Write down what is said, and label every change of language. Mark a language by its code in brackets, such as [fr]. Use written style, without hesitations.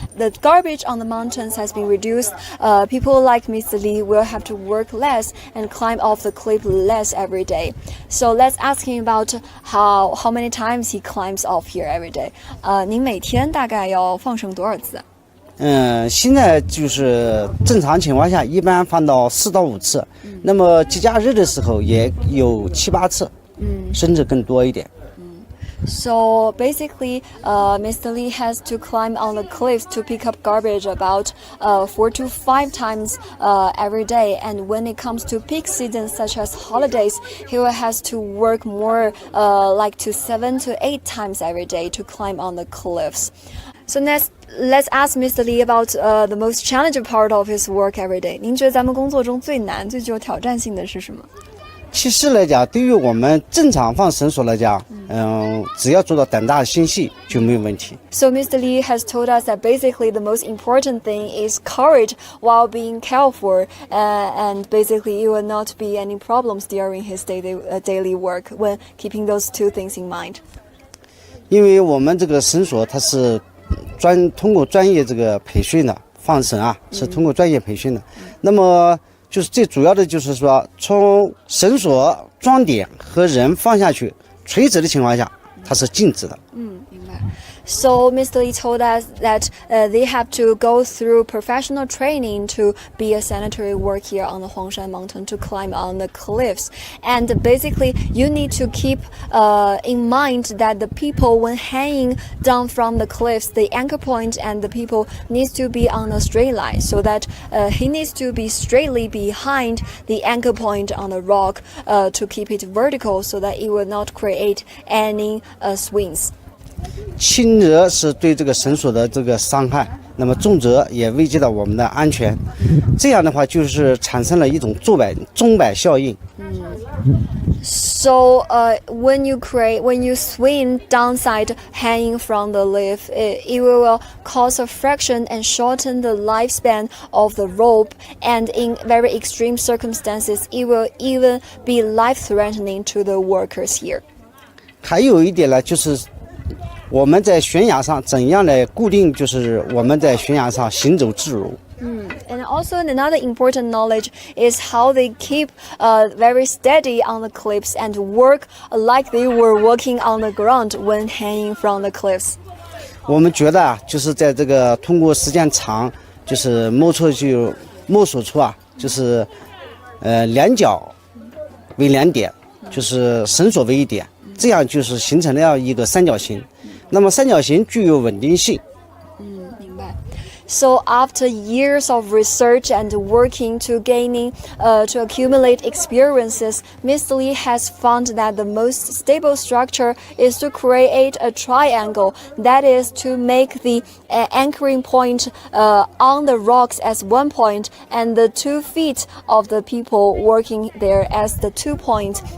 [en] The garbage on the mountains has been reduced. People like Mr. Li will have to work less and climb off the cliff less every day. So let's ask him about how many times he climbs off here every day. [zh] 您每天大概要放生多少次？现在就是正常情况下，一般放到4到5次。那么节假日的时候也有7、8次，甚至更多一点。 [en] So basically, Mr. Li has to climb on the cliffs to pick up garbage about 4 to 5 times every day. And when it comes to peak seasons such as holidays, he will has to work more, like to 7 to 8 times every day to climb on the cliffs. So let's ask Mr. Li about the most challenging part of his work every day. [zh] 您觉得咱们工作中最难、最具有挑战性的是什么？其实来讲，对于我们正常放绳索来讲，只要做到胆大心细就没有问题。 [en] So Mr. Li has told us that basically the most important thing is courage while being careful, and basically it will not be any problems during his daily work when keeping those two things in mind. [zh] 因为我们这个绳索它是通过专业这个培训的，放绳啊是通过专业培训的。那么就是最主要的就是说，从绳索装点和人放下去垂直的情况下，它是静止的。明白。 [en] So Mr. Li told us that they have to go through professional training to be a sanitary work here on the Huangshan Mountain to climb on the cliffs. And basically, you need to keep in mind that the people, when hanging down from the cliffs, the anchor point and the people needs to be on a straight line, so that he needs to be straightly behind the anchor point on the rock to keep it vertical, so that it will not create any swings. [zh] 轻则是对这个绳索的这个伤害，那么重则也危及到我们的安全。这样的话，就是产生了一种钟摆效应。 [en] So when you swing downside hanging from the cliff, it will cause a friction and shorten the lifespan of the rope, and in very extreme circumstances, it will even be life-threatening to the workers here. [zh] 还有一点呢，就是我们在悬崖上怎样来固定，就是我们在悬崖上行走自如。 [en] And also another important knowledge is how they keep very steady on the cliffs and work like they were walking on the ground when hanging from the cliffs. [zh] 我们觉得啊，就是在这个通过时间长，就是摸索出啊，就是两脚为2点，就是绳索为1点，这样就是形成了一个三角形。那么三角形具有稳定性。明白。 [en] So after years of research and working to accumulate experiences, Mr. Li has found that the most stable structure is to create a triangle, that is to make the anchoring point on the rocks as one point and the 2 feet of the people working there as the 2 points.